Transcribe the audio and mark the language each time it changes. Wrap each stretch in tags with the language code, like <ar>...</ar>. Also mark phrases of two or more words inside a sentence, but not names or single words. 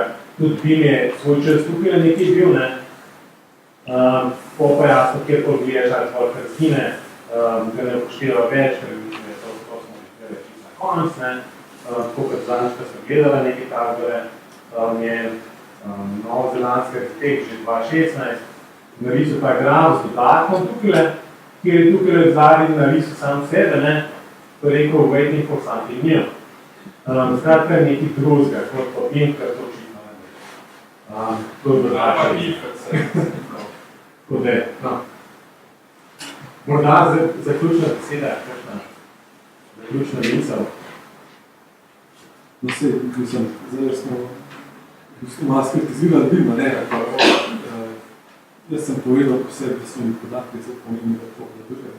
<sl>Tudi BIM je svoj čas tukaj nekaj bil, pa jasno, kjer pa gledaš, ali tvoj kar zgine, ga ne upošteva več, ker mislim, da je to smo že na konec, tako kot zadnjič, ko smo gledali nekaj takega, je novozelandski arhitekt že 2016 narisal ta graf z dodatkom tukaj, kjer je tukaj zadnji narisal sam sebe, pa rekel</sl> <en>waiting for something new.</en> <sl>Skratka je nekaj drugega, kot pa BIM, kar to očitno ne. To je drugače. Tako da, morda zaključna beseda, kakšna zaključna misel. No se, mislim, zdaj smo malo skritizirali BIM, jaz sem povedal po sebi, da so mi podatki zelo pomembni, da to obladujemo.</sl>